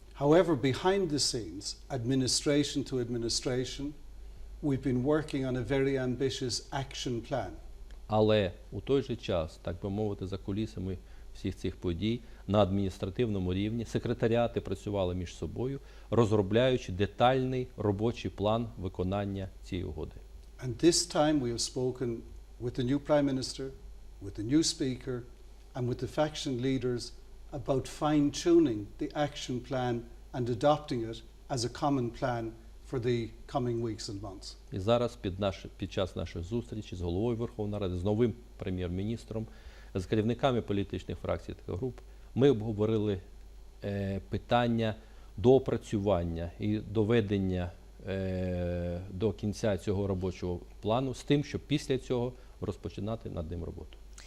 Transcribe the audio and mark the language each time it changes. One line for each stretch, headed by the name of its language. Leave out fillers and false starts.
English: However, behind the scenes, administration to administration, we've been working on a very ambitious action plan.
Ukrainian: Але у той же час, так би мовити, за кулісами всіх цих подій, на адміністративному рівні секретаріати працювали між собою, розробляючи детальний робочий план виконання цієї угоди.
English: And this time we have spoken with the new Prime Minister, with the new Speaker, and with the faction leaders about fine-tuning the action plan and adopting it as a common plan for the coming weeks and months.
Ukrainian: І зараз під час нашої зустрічі з головою Верховної Ради, з новим прем'єр-міністром, з керівниками політичних фракцій та груп, ми обговорили питання доопрацювання і доведення до кінця цього робочого плану з тим, щоб після цього розпочинати над ним роботу.